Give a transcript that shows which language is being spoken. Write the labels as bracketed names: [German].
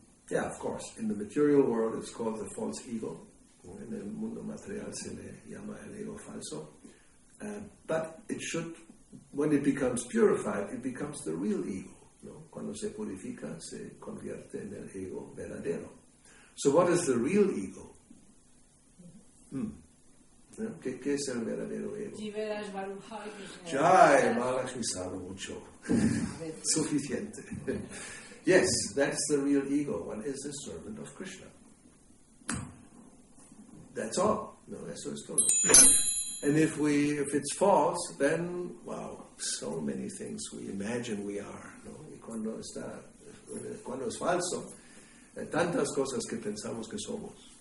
[English] Yeah, of course, in the material world it's called the false ego. [Spanish] En el mundo material se le llama el ego falso. [English] But it should, when it becomes purified, it becomes the real ego. [Spanish] ¿No? Cuando se purifica se convierte en el ego verdadero. [English] So what is the real ego? [Spanish] ¿Qué es el verdadero ego? Jai, Mahalakshmi sabe mucho. Suficiente. [English] Yes, that's the real ego. One is a servant of Krishna. That's all. [Spanish] No, eso es todo. [English] And if it's false, then, wow, so many things we imagine we are. [Spanish] ¿No? Y cuando es falso, tantas cosas que pensamos que somos.